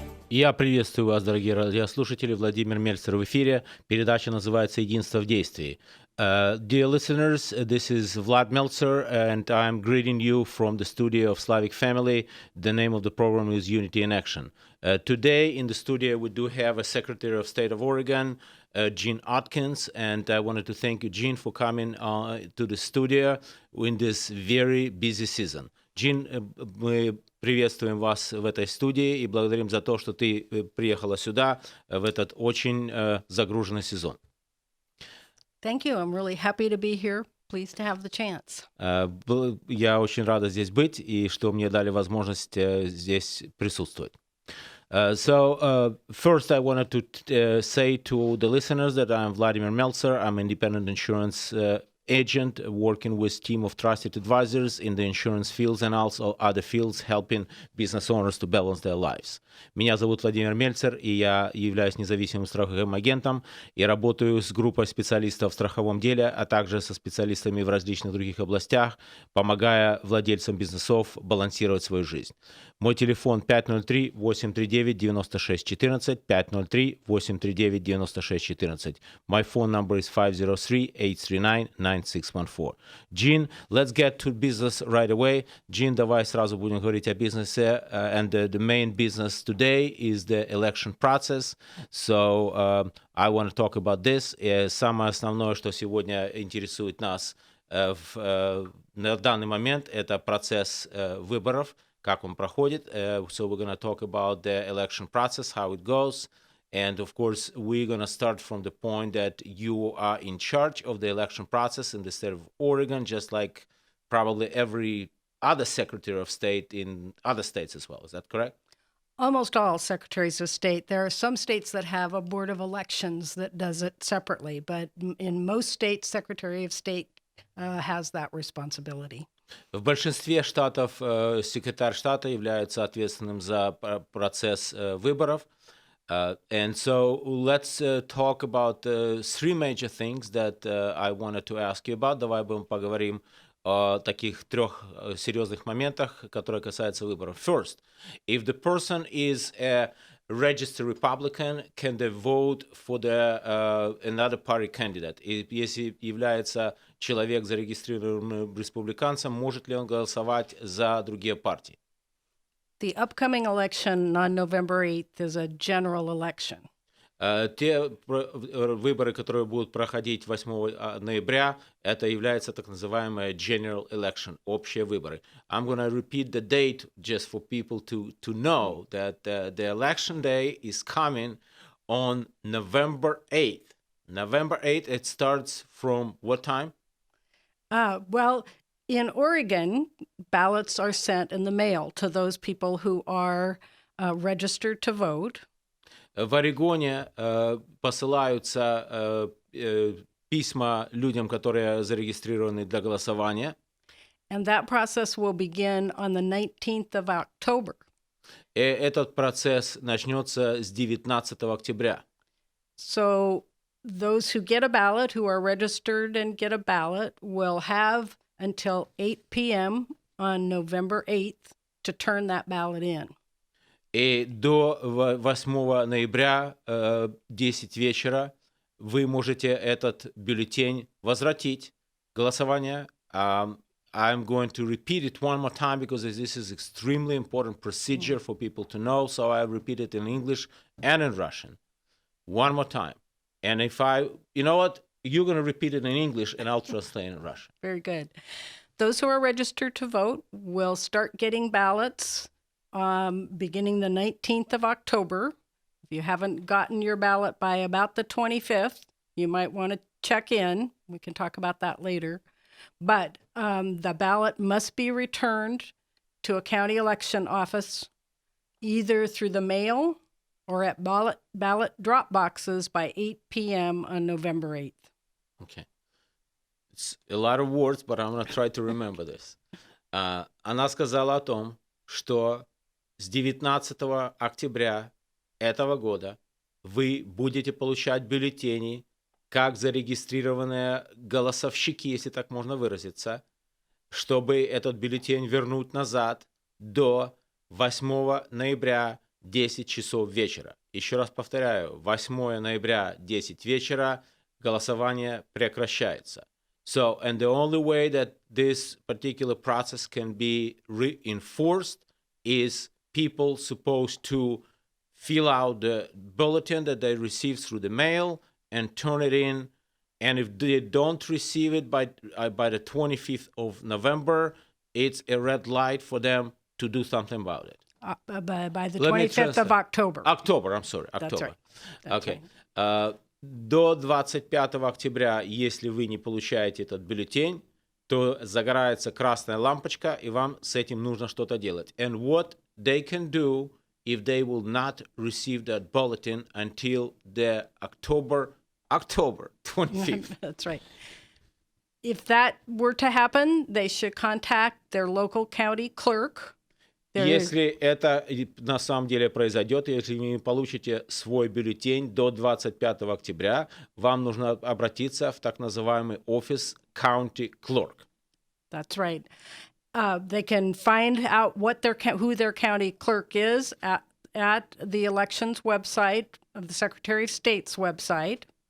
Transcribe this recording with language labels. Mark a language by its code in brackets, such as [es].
[ru] Я приветствую вас, дорогие радиослушатели. Владимир Мельцер в эфире. Передача называется «Единство в действии». [en] Dear listeners, this is Vlad Meltzer, and I'm greeting you from the studio of Slavic Family. The name of the program is Unity in Action. Today in the studio we do have a Secretary of State of Oregon, Gene Atkins, and I wanted to thank you, Gene, for coming to the studio in this very busy season. [ru] Gene, мы приветствуем вас в этой студии и благодарим за то, что ты приехала сюда в этот очень загруженный сезон. [en] Thank you. I'm really happy to be here. Pleased to have the chance. [ru] Я очень рада здесь быть и что мне дали возможность здесь присутствовать. [en] First, I wanted to say to the listeners that I'm Vladimir Mельцер. I'm an independent insurance agent working with team of trusted advisors in the insurance fields and also other fields, helping business owners to balance their lives. [ru] Меня зовут Владимир Мельцер, и я являюсь независимым страховым агентом и работаю с группой специалистов в страховом деле, а также со специалистами в различных других областях, помогая владельцам бизнесов балансировать свою жизнь. Мой телефон 503-839-9614, 503-839-9614. [en] My phone number is 503-839-9614. Gene, let's get to business right away. [ru] Gene, давай сразу будем говорить о бизнесе. [en] And the main business today is the election process. So I want to talk about this. [ru] Самое основное, что сегодня интересует нас на данный момент, это процесс выборов, как он проходит. [en] So we're going to talk about the election process, how it goes. And of course, we're going to start from the point that you are in charge of the election process in the state of Oregon, just like probably every other Secretary of State in other states as well. Is that correct? Almost all secretaries of state. There are some states that have a board of elections that does it separately, but in most states, Secretary of State has that responsibility. [ru] В большинстве штатов секретарь штата является ответственным за процесс выборов. [en] And so let's talk about three major things that I wanted to ask you about. [ru] Давай будем поговорим о таких трех серьезных моментах, которые касаются выборов. [en] First, if the person is a registered Republican, can they vote for the another party candidate? [ru] И если является человек зарегистрированным республиканцем, может ли он голосовать за другие партии? [en] The upcoming election on November 8th is a general election. [ru] Те выборы, которые будут проходить 8 ноября, это является так называемая [en] general election, [ru] общие выборы. [en] I'm going to repeat the date just for people to know that the election day is coming on November 8th. November 8th, it starts from what time? Well, in Oregon, ballots are sent in the mail to those people who are registered to vote. [ru] В Орегоне посылаются письма людям, которые зарегистрированы для голосования. [en] And that process will begin on the 19th of October. [ru] И этот процесс начнется с 19 октября. [en] So those who get a ballot, who are registered and get a ballot, will have until 8 p.m. on November 8th to turn that ballot in. [ru] И до 8 ноября, 10 вечера, вы можете этот бюллетень возвратить. Голосование. [en] I'm going to repeat it one more time because this is extremely important procedure for people to know. So I repeat it in English and in Russian. One more time. And you know what? You're going to repeat it in English and I'll translate in Russian. Very good. Those who are registered to vote will start getting ballots beginning the 19th of October. If you haven't gotten your ballot by about the 25th, you might want to check in. We can talk about that later. But the ballot must be returned to a county election office either through the mail or at ballot drop boxes by 8 p.m. on November 8th. Okay. It's a lot of words, but I'm going to try to remember this. [ru] Она сказала о том, что с 19 октября этого года вы будете получать бюллетени как зарегистрированные голосовщики, если так можно выразиться, чтобы этот бюллетень вернуть назад до 8 ноября 10 часов вечера. Еще раз повторяю, 8 ноября, 10 вечера, голосование прекращается. [en] So, and the only way that this particular process can be reinforced is people supposed to fill out the bulletin that they received through the mail and turn it in. And if they don't receive it by the 25th of November, it's a red light for them to do something about it. By the Let me 25th of translate. October. October, I'm sorry, That's October. right. That's Okay. right. [ru] До 25 октября, если вы не получаете этот бюллетень, то загорается красная лампочка, и вам с этим нужно что-то делать. [en] And what they can do if they will not receive that bulletin until the October 25th. That's right. If that were to happen, they should contact their local county clerk. [ru] Если это на самом деле произойдет, если вы не получите свой бюллетень до 25 октября, вам нужно обратиться в так называемый офис County Clerk. [en] That's right. They can find out who their county clerk is at the elections website of the Secretary of State's website.